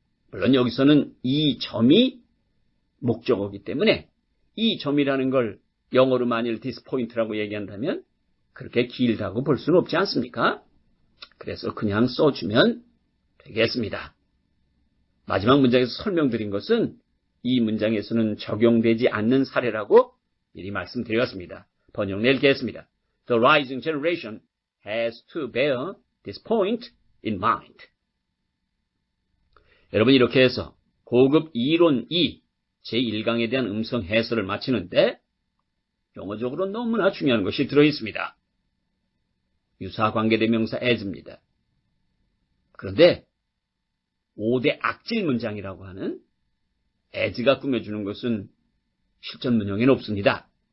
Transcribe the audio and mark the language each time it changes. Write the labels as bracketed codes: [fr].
[ko] 물론 여기서는 이 점이 목적어이기 때문에 이 점이라는 걸 영어로 만일 this point라고 얘기한다면 그렇게 길다고 볼 수는 없지 않습니까? 그래서 그냥 써주면 되겠습니다. 마지막 문장에서 설명드린 것은 이 문장에서는 적용되지 않는 사례라고 미리 말씀드렸습니다. 번역 읽겠습니다. [en] The rising generation has to bear this point in mind. [ko] 여러분 이렇게 해서 고급 이론 2 제1강에 대한 음성 해설을 마치는데 영어적으로 너무나 중요한 것이 들어있습니다. 유사 관계대명사 as입니다. 그런데 5대 악질 문장이라고 하는 as가 꾸며주는 것은 실전 문형에는 없습니다.